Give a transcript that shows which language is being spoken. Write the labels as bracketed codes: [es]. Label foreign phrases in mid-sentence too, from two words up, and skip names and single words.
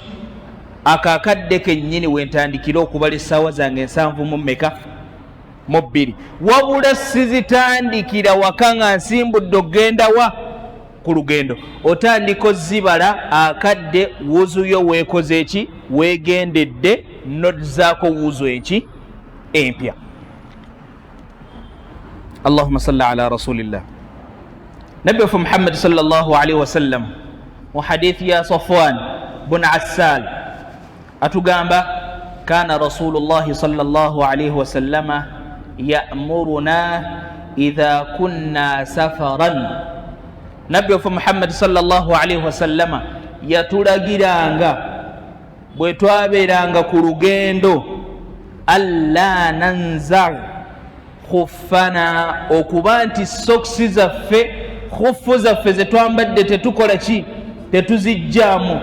[lg] Akakadde kennyini wentandikira okubala essaawa zange 72. Wabula sizitandikira waka nga nsimbudde okgenda wa? Ku lugendo. Otandika ozibala akadde wuzu yo weekoze eki? Weegendedde nozzaako wuzu eki? Empya. [ar] اللهم صل على رسول الله. [lg] Nabi wa Muhammad [ar] صلى الله عليه وسلم [lg] mu hadithi ya Safwan bin Assal atugamba [ar] كان رسول الله صلى الله عليه وسلم يأمرنا إذا كنا سفرا. [lg] Nabi wa Muhammad [ar] صلى الله عليه وسلم [lg] yatulagiranga bwe twabeeranga ku lugendo [ar] ألا ننزع خفافنا, [lg] okuba nti sokisi zaffe, khuffu zaffe zetwambadde tetukola ki? Tetuzijjaamu.